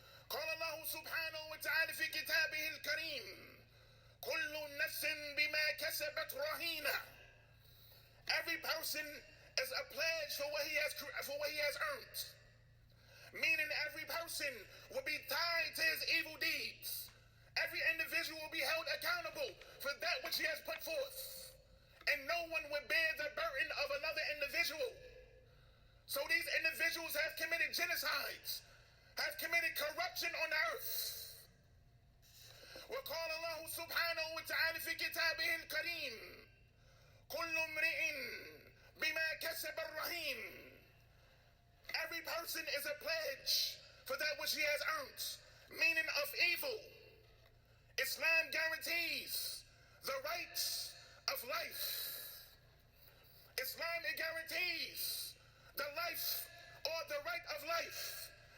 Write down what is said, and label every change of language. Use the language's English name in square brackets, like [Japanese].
[Arabic] قال الله سبحانه وتعالى في كتابه الكريم كل نفس بما كسبت رهينة. [English] Every person is a pledge for what he has earned. Meaning every person will be tied to his evil deeds. Every individual will be held accountable for that which he has put forth. And no one will bear the burden of another individual. So these individuals have committed genocides, have committed corruption on earth. [Arabic] وقال الله سبحانه وتعالى في كتابه الكريم كل امرئ بما كسب الرهين. [English] Every person is a pledge for that which he has earned, meaning of evil. Islam guarantees the rights of life. Islam, it guarantees the life or the right of life.